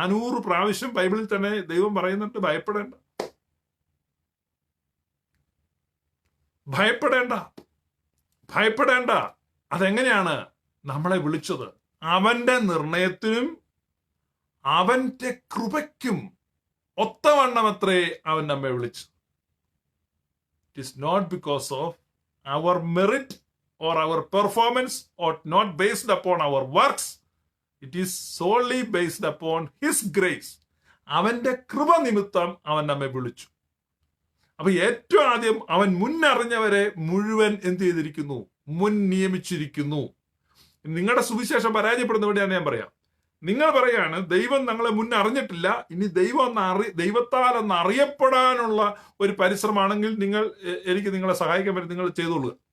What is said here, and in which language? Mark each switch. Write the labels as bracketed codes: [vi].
[ml] 400 പ്രാവശ്യം ബൈബിളിൽ തന്നെ ദൈവം പറയുന്നുണ്ട്, ഭയപ്പെടേണ്ട, ഭയപ്പെടേണ്ട, ഭയപ്പെടേണ്ട. അതെങ്ങനെയാണ്? നമ്മളെ വിളിച്ചത് അവന്റെ നിർണയത്തിനും അവന്റെ കൃപയ്ക്കും ഒത്തവണ്ണമത്രേ അവൻ നമ്മെ വിളിച്ചു. [en] It is not because of our merit or our performance, or not based upon our works. It is solely based upon his grace. [ml] അവന്റെ കൃപ നിമിത്തം അവൻ നമ്മെ വിളിച്ചു. അപ്പൊ ഏറ്റവും ആദ്യം അവൻ മുന്നറിഞ്ഞവരെ മുഴുവൻ എന്ത് ചെയ്തിരിക്കുന്നു? മുൻ നിയമിച്ചിരിക്കുന്നു. നിങ്ങളുടെ സുവിശേഷം പരാജയപ്പെടുന്നവിടെയാണ് ഞാൻ പറയാം. നിങ്ങൾ പറയാണ് ദൈവം ഞങ്ങളെ മുന്നറിഞ്ഞിട്ടില്ല, ഇനി ദൈവത്താൽ ഒന്ന് അറിയപ്പെടാനുള്ള ഒരു പരിശ്രമമാണെങ്കിൽ എനിക്ക് നിങ്ങളെ സഹായിക്കാൻ പറ്റും, നിങ്ങൾ ചെയ്തോളുക.